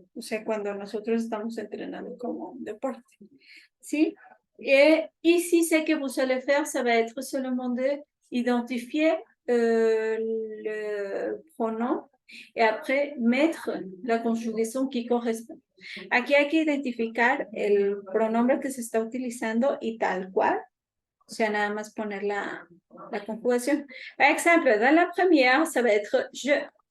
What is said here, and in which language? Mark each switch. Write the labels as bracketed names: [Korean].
[Spanish] O sea, cuando nosotros estamos entrenando como un deporte. ¿Sí? [French] Et ici, ce que vous allez faire, ça va être seulement d'identifier le pronom et après mettre la conjugación que corresponde. [Spanish] Aquí hay que identificar el pronombre que se está utilizando y tal cual. O sea, nada más poner la conjugación. Por ejemplo, [French] dans la première, ça va être je.